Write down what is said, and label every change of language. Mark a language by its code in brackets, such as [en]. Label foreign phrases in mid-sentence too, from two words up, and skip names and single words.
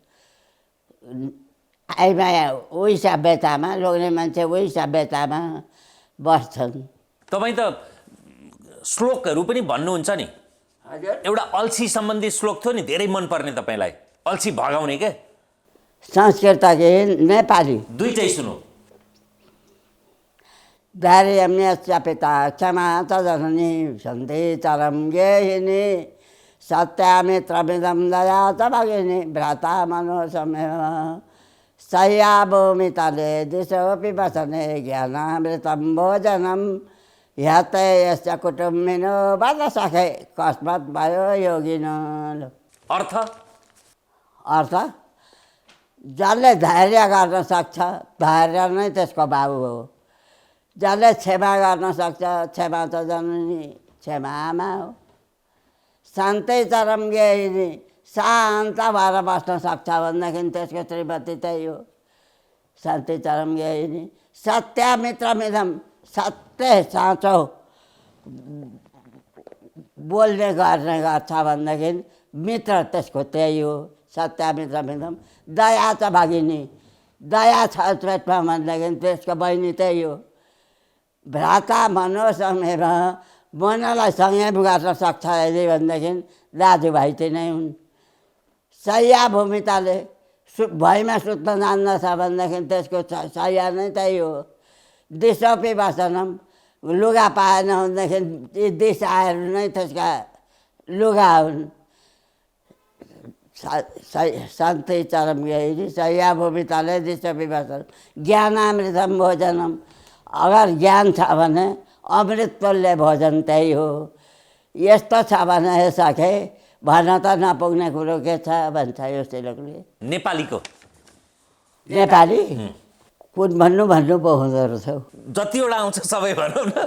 [ne] आइमाया उही सभ्यतामा, लोग्ने मान्छे उही सभ्यतामा बस्छन्। तपाईँ त श्लोकहरू पनि भन्नुहुन्छ नि। एउटा अल्छी सम्बन्धी श्लोक थियो नि, धेरै मनपर्ने तपाईँलाई, अल्छी भगाउने के? संस्कृत कि नेपाली? दुईटै सुनौ। [sa] धैर्यं यस्य पिता क्षमा च जननी सन्ति चरम गेहिनी सत्यामित्रमिदं दया च भगिनी भ्राता मनोसमेव सह्या भूमितले दिशोऽपि वसने ज्ञानामृतं भोजनं ह्यते यस्य कुटुम्बिनो वद सखे कस्मत् भयो योगिनो। [ne] अर्थ जसले धैर्य गर्न सक्छ, धैर्य नै त्यसको बाबु हो। जसले क्षमा गर्न सक्छ, क्षमा त जननी, क्षमा आमा हो। [sa] शान्तै चरम गेहिनी, [ne] शान्त भएर बस्न सक्छ भनेदेखि त्यसको श्रीमती त्यही हो, [sa] शान्ति चरम गेहिनी। [ne] सत्यमित्रमिदं, सत्य साँचो बोल्ने गर्ने गर्छ भनेदेखि मित्र त्यसको त्यही हो, सत्यमित्रमिदं। [sa] दया च भगिनी, [ne] दया छ पेटमा भनेदेखि त्यसको बहिनी त्यही हो। [sa] भ्राता मनोसमेव, [ne] मनलाई सँगै गर्न सक्छ यदि भनेदेखि दाजुभाइ चाहिँ नै हुन्। [sa] सह्या भूमिताले, [ne] भैमा सुत्न जान्दछ भनेदेखि त्यसको सह्या नै त्यही हो। [sa] दिशोपि वसनम, [ne] लुगा पाएन भनेदेखि ती दिशाहरू नै त्यसका लुगा हुन्। [sa] शान्ति चरम गेहिनी सह्या भूमिताले दिशोपि वसनम ज्ञानामृतं भोजनम। [ne] अगर ज्ञान छ भने अमृत तुल्य भोजन त्यही हो। यस्तो छ भने सके भन्न त नपुग्ने कुरो के छ भन्छ यो श्लोकले। नेपालीको नेपाली कुन भन्नु पो हुँदो रहेछ। जतिवटा आउँछ सबै भनौँ न।